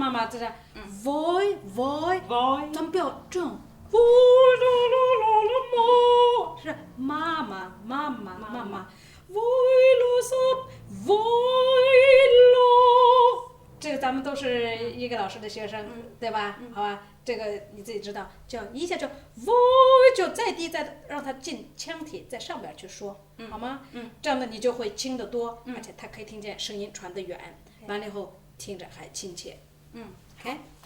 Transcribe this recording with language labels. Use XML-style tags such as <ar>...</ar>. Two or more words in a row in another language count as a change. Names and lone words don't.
<zh>妈妈这是 voi， 咱们不要这样 voi 是妈妈</zh> <it>voi lo voi lo，</it> <zh>这个咱们都是一个老师的学生，对吧？好吧，这个你自己知道，就一下就 voi 就再低，再让它进腔体，在上边去说，好吗？这样的你就会轻得多，而且它可以听见声音传得远，完了以后。听着还亲切，OK。</zh>